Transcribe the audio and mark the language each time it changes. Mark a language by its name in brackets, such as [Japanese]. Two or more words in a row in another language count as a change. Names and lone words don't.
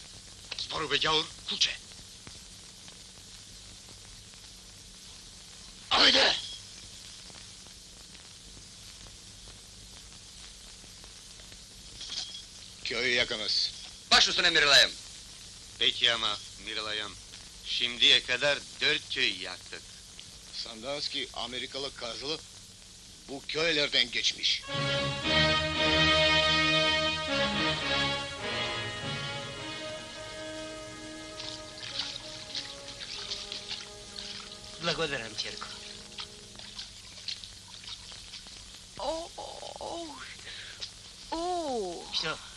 [Macedonian] Збору бе ѓаур, куче. Ајде! [Turkish] Köyü yakınız. Baş üstüne Mirilay'ım. Peki ama Mirilay'ım, şimdiye kadar 4 köy yaktık. Sandanski Amerikalı kazılı bu köylerden geçmiş. [Macedonian] Благодарам, Черко. [Russian] Что?